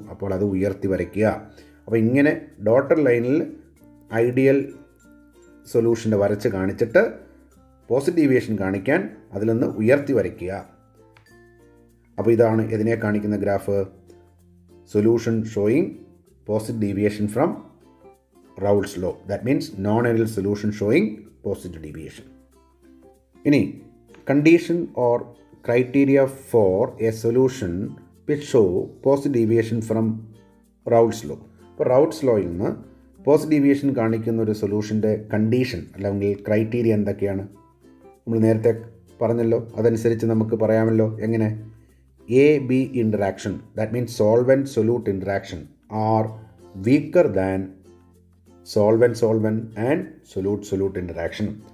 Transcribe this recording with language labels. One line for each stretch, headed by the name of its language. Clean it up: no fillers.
Malayalam: അപ്പോൾ അത് ഉയർത്തി വരയ്ക്കുക. അപ്പോൾ ഇങ്ങനെ ഡോട്ടർ ലൈനിൽ ഐഡിയൽ സൊല്യൂഷൻ്റെ വരച്ച് കാണിച്ചിട്ട് പോസിറ്റീവ് ഡീവിയേഷൻ കാണിക്കാൻ അതിൽ നിന്ന് ഉയർത്തി വരയ്ക്കുക. അപ്പോൾ ഇതാണ് ഇതിനെ കാണിക്കുന്ന graph.
English: Solution showing positive deviation from Raoult's law. That means non-ideal solution showing positive deviation.
Malayalam: ഇനി condition or
English: criteria for a solution which show post deviation from Raoult's law.
Malayalam: അപ്പോൾ റൗട്ട്സ് ലോയിൽ നിന്ന് പോസ്റ്റ് ഡീവിയേഷൻ കാണിക്കുന്ന ഒരു സൊല്യൂഷൻ്റെ condition അല്ലെങ്കിൽ criteria എന്തൊക്കെയാണ്? നമ്മൾ നേരത്തെ പറഞ്ഞല്ലോ, അതനുസരിച്ച് നമുക്ക് പറയാമല്ലോ. എങ്ങനെ?
English: A B interaction, that means solvent solute interaction are weaker than solvent and solute interaction.